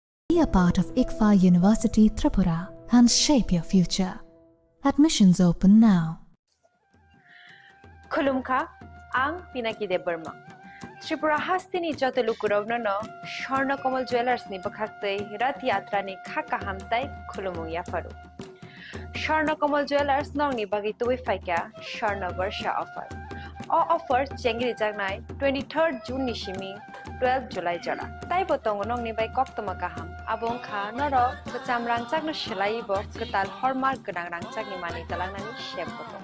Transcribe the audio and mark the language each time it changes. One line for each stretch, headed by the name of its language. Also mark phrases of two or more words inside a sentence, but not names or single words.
English: Be a part of ICFA University Tripura and shape your future. Admissions open now.
Kok Borok: Khulumkha, ang Pinaki de Burma. Tripura hastini joto lukurogno no Shorna Komal Jewelers ni bakhakte Rath Yatra ni khaka hamtai khulumung ya faru. Shorna Komal Jewelers nong ni bagi tuwi faika Shorna Varsha offer.
English: All offer
Kok Borok: chengri jagnai 23rd June ni shimi 12 July jara. Tai botong nong ni bai kok toma kaham. Abong kha noro kecam rangcak no shelai bo ketal hormar genang rangcak ni mani talang nani shep botong.